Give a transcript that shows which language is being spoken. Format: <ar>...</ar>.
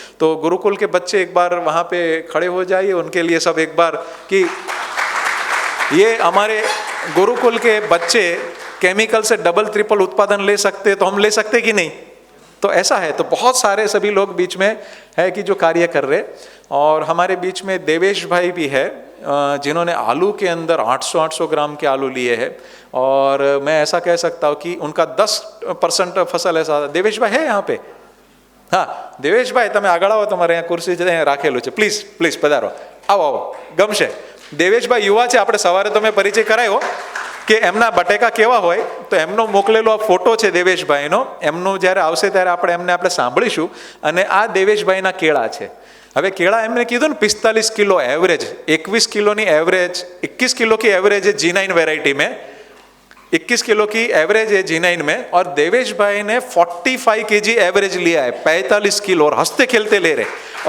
<hi>तो गुरुकुल के बच्चे एक बार वहाँ पे खड़े हो जाइए, उनके लिए सब एक बार कि ये हमारे गुरुकुल के बच्चे केमिकल से डबल ट्रिपल उत्पादन ले सकते, तो हम ले सकते कि नहीं? तो ऐसा है। तो बहुत सारे सभी लोग बीच में है कि जो कार्य कर रहे। और हमारे बीच में देवेश भाई भी है, जिन्होंने आलू के अंदर 800 ग्राम के आलू लिए हैं, और मैं ऐसा कह सकता हूँ कि उनका 10% फसल ऐसा। देवेश भाई है यहाँ पे?</hi> <gu>हाँ, देवेश भाई તમે આગળ આવો, તમારે અહીંયા ખુરશી છે રાખેલું છે, પ્લીઝ પ્લીઝ પધારો, આવો આવો, ગમશે। દેવેશભાઈ યુવા છે, આપણે સવારે તમે પરિચય કરાયો કે એમના બટેકા કેવા હોય, તો એમનો મોકલેલો આ ફોટો છે દેવેશભાઈનો, એમનું જ્યારે આવશે ત્યારે આપણે સાંભળીશું। અને આ દેવેશભાઈના કેળા છે। હવે કેળા એમને કીધું ને 45 કિલો એવરેજ, 21 કિલોની એવરેજ,</gu> <hi>21 કિલો की एवरेज है G9 वेराइटी में, 21 किलो की एवरेज है G9 में। और देवेश भाई ने 45 kg एवरेज लिया है, 45 किलो, और हंसते खेलते ले रहे।</hi>